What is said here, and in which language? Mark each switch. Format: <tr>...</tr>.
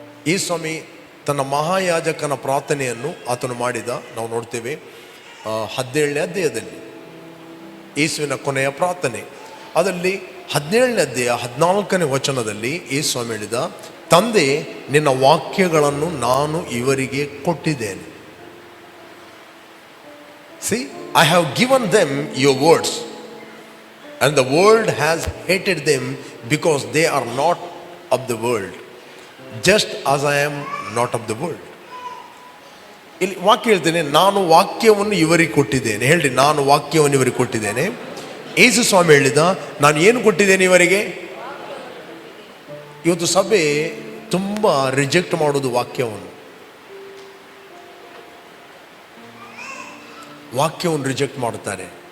<kn>ಯೇಸು ಸ್ವಾಮಿ ತನ್ನ ಮಹಾಯಾಜಕನ ಪ್ರಾರ್ಥನೆಯನ್ನು ಆತನು ಮಾಡಿದ ನಾವು ನೋಡ್ತೇವೆ. 17ನೇ ಅಧ್ಯಾಯದಲ್ಲಿ ಯೇಸುವಿನ ಕೊನೆಯ ಪ್ರಾರ್ಥನೆ, ಅದರಲ್ಲಿ 17ನೇ ಅಧ್ಯಾಯ 14ನೇ ವಚನದಲ್ಲಿ ಯೇಸು ಸ್ವಾಮಿ ಹೇಳಿದ, ತಂದೆ ನಿನ್ನ ವಾಕ್ಯಗಳನ್ನು ನಾನು ಇವರಿಗೆ ಕೊಟ್ಟಿದ್ದೇನೆ.</kn> <en>See, I have given them your words and the world has hated them because they are not of the world, just as I am not of the world.</en> <kn>ಇಲ್ಲಿ ವಾಕ್ಯ ಹೇಳ್ತೇನೆ, ನಾನು ವಾಕ್ಯವನ್ನು ಇವರಿಗೆ ಕೊಟ್ಟಿದ್ದೇನೆ. ಹೇಳ್ರಿ, ನಾನು ವಾಕ್ಯವನ್ನು ಇವರಿಗೆ ಕೊಟ್ಟಿದ್ದೇನೆ. ಯೇಸು ಸ್ವಾಮಿ ಹೇಳಿದ, ನಾನು ಏನು ಕೊಟ್ಟಿದ್ದೇನೆ ಇವರಿಗೆ? ಇವತ್ತು ಸಭೆ ತುಂಬ ರಿಜೆಕ್ಟ್ ಮಾಡೋದು ವಾಕ್ಯವನ್ನು ರಿಜೆಕ್ಟ್ ಮಾಡುತ್ತಾರೆ.</kn>